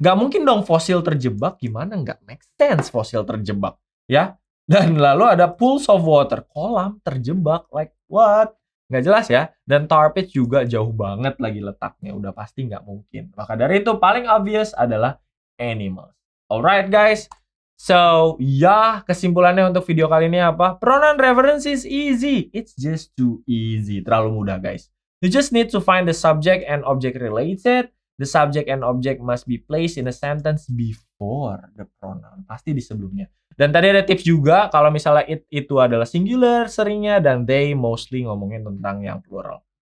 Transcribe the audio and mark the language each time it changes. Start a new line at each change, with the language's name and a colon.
Indonesian: Nggak mungkin dong fosil terjebak, gimana nggak make sense fosil terjebak, ya? Dan lalu ada pools of water, kolam terjebak, like what? Nggak jelas ya. Dan tar pits juga jauh banget lagi letaknya, udah pasti nggak mungkin. Maka dari itu paling obvious adalah animals. Alright guys, so ya kesimpulannya untuk video kali ini apa?
English: Pronoun reference is easy, it's just too easy,
Indonesian: terlalu mudah guys.
English: You just need to find the subject and object related. The subject and object must be placed in a sentence before the pronoun.
Indonesian: Pasti di sebelumnya. Dan tadi ada tips juga kalau misalnya it itu adalah singular seringnya dan they mostly ngomongin tentang yang plural.